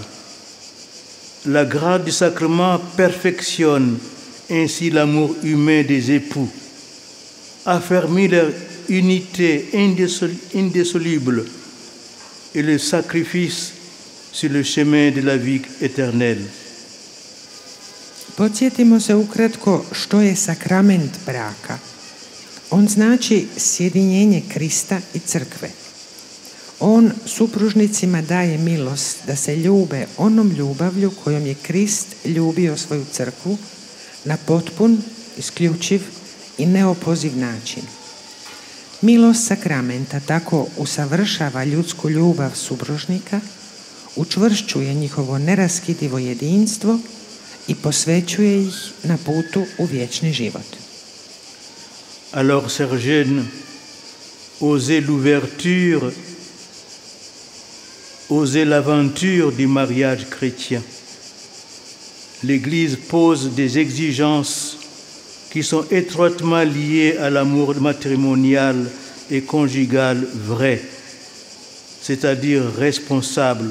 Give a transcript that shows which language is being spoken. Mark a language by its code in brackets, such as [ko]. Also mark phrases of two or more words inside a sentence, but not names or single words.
[fr] La grâce du sacrement perfectionne ainsi l'amour humain des époux, affermit leur unité indissoluble et le sacrifice sur le chemin de la vie éternelle. [hr] Podsjetimo se ukratko što je sakrament braka. On znači sjedinjenje Krista i crkve. On supružnicima daje milost da se ljube onom ljubavlju kojom je Krist ljubio svoju crkvu na potpun, isključiv i neopoziv način. Milost sakramenta tako usavršava ljudsku ljubav supružnika, učvršćuje njihovo neraskidivo jedinstvo i posvećuje ih na putu u vječni život. [fr] Alors, sœurs jeunes, osez l'ouverture, osez l'aventure du mariage chrétien. L'Église pose des exigences qui sont étroitement liées à l'amour matrimonial et conjugal vrai, c'est-à-dire responsable.